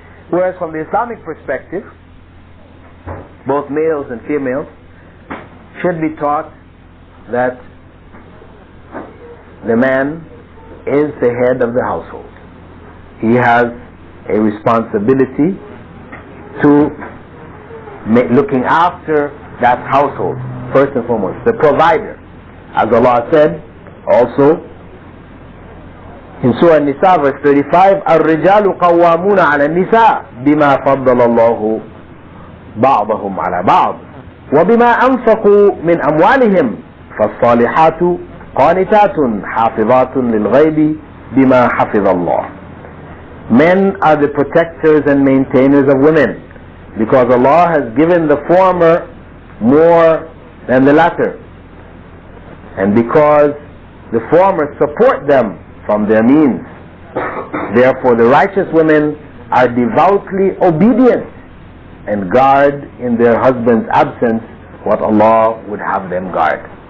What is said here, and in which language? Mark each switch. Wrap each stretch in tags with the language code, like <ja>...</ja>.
<en>Whereas from the Islamic perspective, both males and females should be taught that the man is the head of the household. He has a responsibility to looking after that household, first and foremost, the provider. As Allah said also in Surah An-Nisa verse 35,</en> <ar>الرجال قوامون على النساء بما فضل الله بعضهم على بعض وبما أنفقوا من أموالهم فالصالحات قانتات حافظات للغيب بما حفظ الله.</ar> <en>Men are the protectors and maintainers of women, because Allah has given the former more than the latter, and because the former support them from their means. Therefore the righteous women are devoutly obedient and guard in their husband's absence what Allah would have them guard.</en>